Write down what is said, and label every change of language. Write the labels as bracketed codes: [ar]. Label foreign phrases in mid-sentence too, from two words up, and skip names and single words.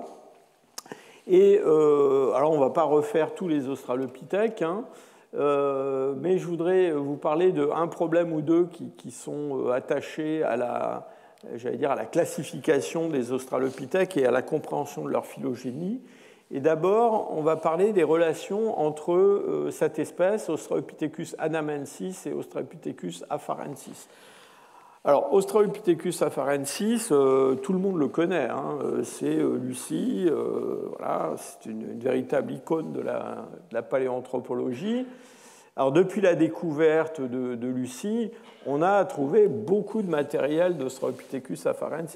[fr] Et alors on ne va pas refaire tous les australopithèques, mais je voudrais vous parler d'un problème ou deux qui sont attachés à la classification des australopithèques et à la compréhension de leur phylogénie. Et d'abord, on va parler des relations entre cette espèce, Australopithecus anamensis et Australopithecus afarensis. Alors, Australopithecus afarensis, tout le monde le connaît, c'est Lucie, voilà, c'est une véritable icône de la paléanthropologie. Alors, depuis la découverte de Lucie, on a trouvé beaucoup de matériel d'Australopithecus afarensis.